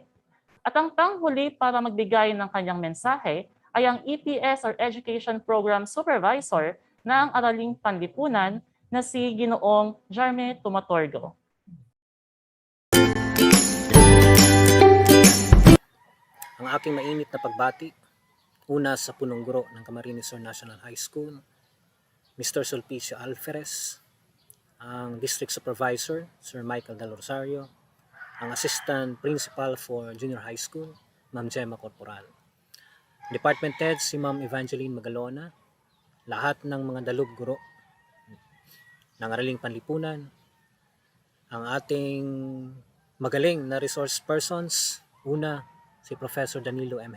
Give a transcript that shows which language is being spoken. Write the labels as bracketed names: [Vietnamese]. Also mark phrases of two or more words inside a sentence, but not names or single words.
[Filipino] At ang panghuli para magbigay ng kanyang mensahe ay ang EPS or [English] Education Program Supervisor [Filipino] ng Araling Panlipunan na si Ginoong Jeremy Tomotorgo. Ang aking mainit na pagbati, una sa punong guro ng Camarines Sur National High School, Mr. Sulpicio Alvarez, ang [English] District Supervisor, [Filipino] Sir Michael Del Rosario, ang [English] Assistant Principal for Junior High School, [Filipino] Ma'am Gemma Corporal, [English] Department Head [Filipino] si Ma'am Evangeline Magalona, lahat ng mga dalub guro ng Araling Panlipunan, ang ating magaling na [English] resource persons, [Filipino] una si Professor Danilo M.